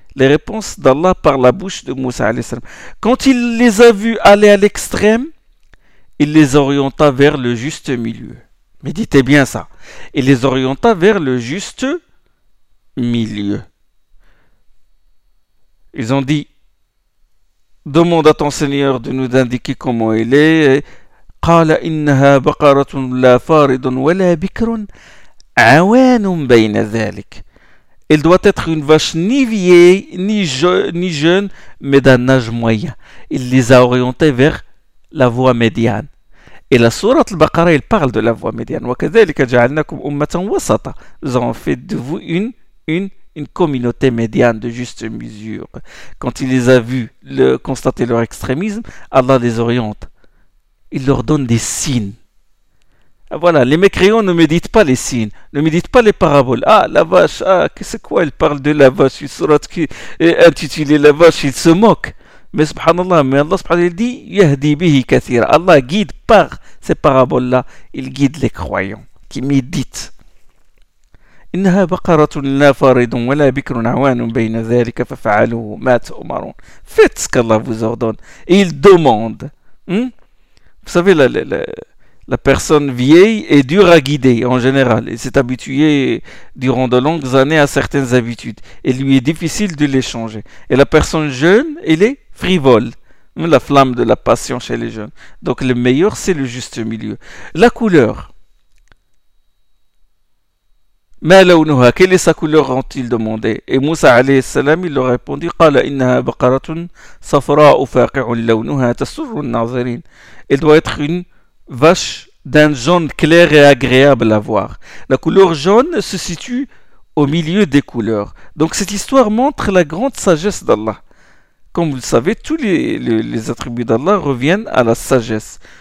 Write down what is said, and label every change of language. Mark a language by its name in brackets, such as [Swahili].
[French] Les réponses d'Allah par la bouche de Moussa alayhi salam. Quand il les a vus aller à l'extrême, il les orienta vers le juste milieu. Méditez bien ça. Il les orienta vers le juste milieu. Ils ont dit, demande à ton Seigneur de nous indiquer comment il est. [Arabic] قال إنها بقرة لا فارض ولا بكر عوان بين ذلك. [French] Elle doit être une vache ni vieille, ni jeune, mais d'un âge moyen. Il les a orientés vers la voie médiane. Et la sourate al-Baqara, il parle de la voie médiane. [Arabic] وكذلك جعلناكم أمة وسطا. [French] Nous avons fait de vous une communauté médiane de juste mesure. Quand il les a vus constater leur extrémisme, Allah les oriente. Il leur donne des signes. Voilà, les mécréants ne méditent pas les signes, ne méditent pas les paraboles. Ah, la vache, ah, qu'est-ce quoi? Elle parle de la vache, une sourate qui est intitulée La vache, il se moque. Mais subhanallah, mais Allah subhanallah dit [Arabic] Yahdi bihi kathira. [French] Allah guide par ces paraboles-là, il guide les croyants qui méditent. [Arabic] إنها بقرة لا فارض ولا بكر عوان بين ذلك ففعلوا ما تؤمرون. [French] Faites ce qu'Allah vous ordonne. Et il demande. Vous savez, la personne vieille est dure à guider en général. Elle s'est habituée durant de longues années à certaines habitudes. Et lui est difficile de les changer. Et la personne jeune, elle est frivole. La flamme de la passion chez les jeunes. Donc le meilleur, c'est le juste milieu. La couleur. [Arabic] Ma lawnuha, [French] quelle est sa couleur, ont-ils demandé? Et Moussa alayhi salam, il leur répondit, [Arabic] قال إنها بقرة صفراء فاقع لونها تسر الناظرين. [French] Elle doit être une vache d'un jaune clair et agréable à voir. La couleur jaune se situe au milieu des couleurs. Donc cette histoire montre la grande sagesse d'Allah. Comme vous le savez, tous les attributs d'Allah reviennent à la sagesse.